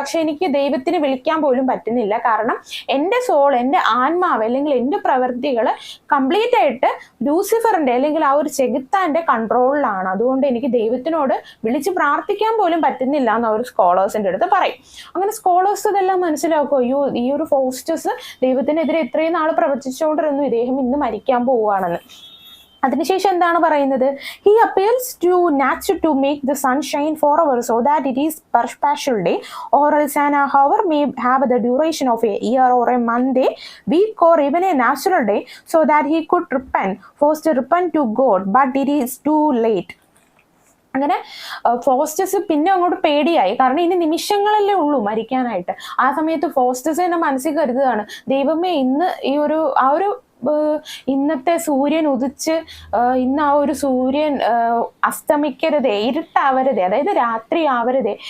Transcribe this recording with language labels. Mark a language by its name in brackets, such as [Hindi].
[Malayalam] പക്ഷെ എനിക്ക് ദൈവത്തിന് വിളിക്കാൻ പോലും പറ്റുന്നില്ല. കാരണം എൻ്റെ സോൾ, എൻ്റെ ആത്മാവ് അല്ലെങ്കിൽ എൻ്റെ പ്രവൃത്തികൾ കംപ്ലീറ്റ് ആയിട്ട് ലൂസിഫറിന്റെ അല്ലെങ്കിൽ ആ ഒരു ചെകുത്താന്റെ കൺട്രോളിലാണ്. അതുകൊണ്ട് എനിക്ക് ദൈവത്തിനോട് വിളിച്ച് പ്രാർത്ഥിക്കാൻ പോലും പറ്റുന്നില്ല എന്ന് അവർ സ്കോളേഴ്സിന്റെ അടുത്ത് പറയും. അങ്ങനെ സ്കോളേഴ്സ് ഇതെല്ലാം മനസ്സിലാക്കും. അയ്യോ, ഈ ഒരു ഫോസ്റ്റസ് ദൈവത്തിനെതിരെ ഇത്രയും നാൾ പ്രവർത്തിച്ചുകൊണ്ടിരുന്നു, ഇദ്ദേഹം ഇന്ന് മരിക്കാൻ പോവുകയാണെന്ന്. അതിനുശേഷം എന്താണ് പറയുന്നത്? [English] He appeals to nature to make the sun shine forever so that it is perpetual day, or else an hour may have the duration of a year or a month, a week, or even a natural day, so that he could forced to repent to God, but it is too late. [Malayalam] അങ്ങനെ Faustus പിന്നെ അങ്ങോട്ട് പേടിയായി. കാരണം ഇനി നിമിഷങ്ങളല്ലേ ഉള്ളൂ മരിക്കാനായിട്ട്. ആ സമയത്ത് Faustus എന്നെ മനസ്സിൽ കരുതുകയാണ്, ദൈവമേ ഇന്ന് ആ ഒരു ഇന്നത്തെ സൂര്യൻ ഉദിച്ച് ഇന്ന് ആ ഒരു സൂര്യൻ അസ്തമിക്കരുതേ, ഇരുട്ടാവരുതേ, അതായത് രാത്രി ആവരുതേ.